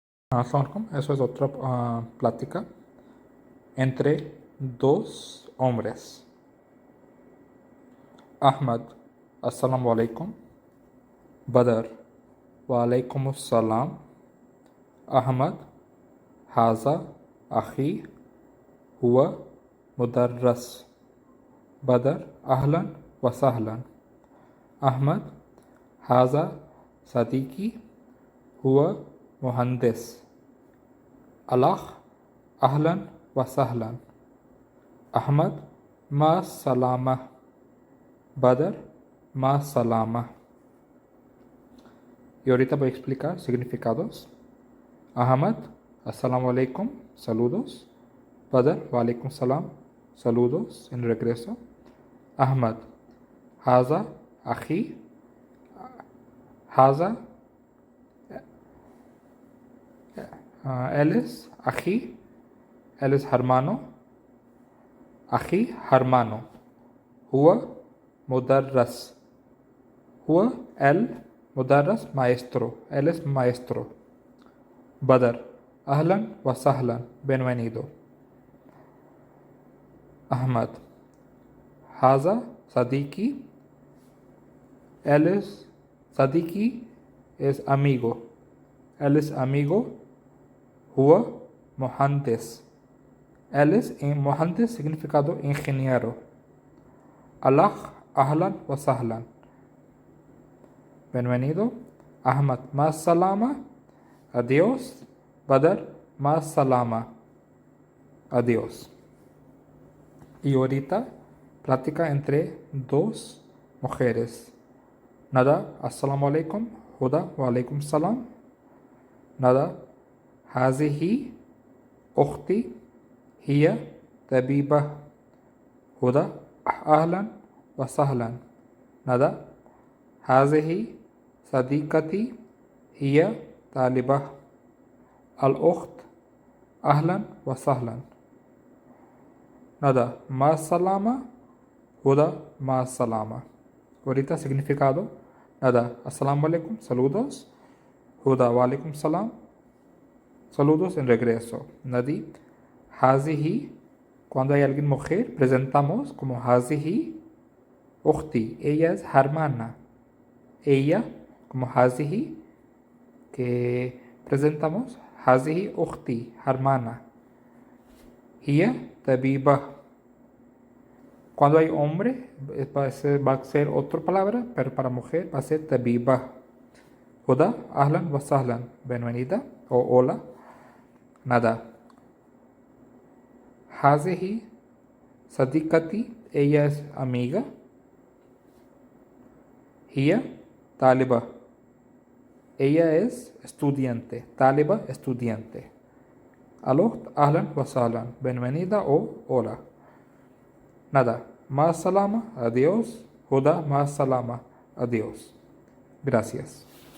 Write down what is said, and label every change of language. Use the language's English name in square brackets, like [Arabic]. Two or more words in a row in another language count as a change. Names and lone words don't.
[Arabic] السلام عليكم. [Spanish] Eso es otra plática entre dos hombres. [Arabic] Ahmad, السلام عليكم. Badr, وعليكم السلام. Ahmad, هذا أخي هو مدرس. Badr, أهلا وسهلا. Ahmad, هذا صديقي هو مهندس. الأخ أهلا وسهلا. Ahmad, مع السلامة. Badr, مع السلامة. [Spanish] Y ahorita voy a explicar significados. [Arabic] Ahmad, السلام عليكم, saludos. Badr, وعليكم سلام, [Spanish] saludos en regreso. [Arabic] Ahmad, هذا أخي. Haza, [Spanish] él es akhi, él es hermano. Akhi, hermano. [Arabic] هو مدرس. Huwa, [Spanish] él, mudarras, maestro. Él es maestro. [Arabic] Badr, أهلا وسهلا, bienvenido. Ahmad, هذا صديقي. [Spanish] Él es, sadiki es amigo. Él es amigo. [Arabic] هو مهندس. [Spanish] Él es muhandis, significado ingeniero. [Arabic] الأخ أهلا وسهلا, bienvenido. Ahmad, مع السلامة, adiós. Badr, مع السلامة, [Spanish] adiós. Y ahorita, plática entre dos mujeres. [Arabic] Nada, السلام عليكم. Huda, وعليكم سلام. Nada, هذه أختي هي طبيبة. Huda, أهلا وسهلا. Nada, هذه صديقتي هي طالبة. الأخت أهلا وسهلا. Nada, مع السلامة. Huda, مع السلامة. [Spanish] Ahorita significado. [Arabic] Nada, السلام عليكم, saludos. Huda, وعليكم سلام, [Spanish] saludos en regreso. Nadi, hazihi, cuando hay alguien mujer, presentamos como [Arabic] هذه أختي, [Spanish] ella es hermana. Ella, como hazihi, que presentamos [Arabic] هذه أختي, [Spanish] hermana. [Arabic] هي طبيبة. [Spanish] Cuando hay hombre, va a ser otra palabra, pero para mujer va a ser tabiba. [Arabic] Huda, أهلا وسهلا, [Spanish] bienvenida o hola. Nada. [Arabic] هذه صديقتي, [Spanish] ella es amiga. [Arabic] هي طالبة, [Spanish] ella es estudiante. Taliba, estudiante. [Arabic] الأخت أهلا وسهلا, [Spanish] bienvenida o hola. Nada. [Arabic] مع السلامة, adiós. Huda, مع السلامة, [Spanish] adiós. Gracias.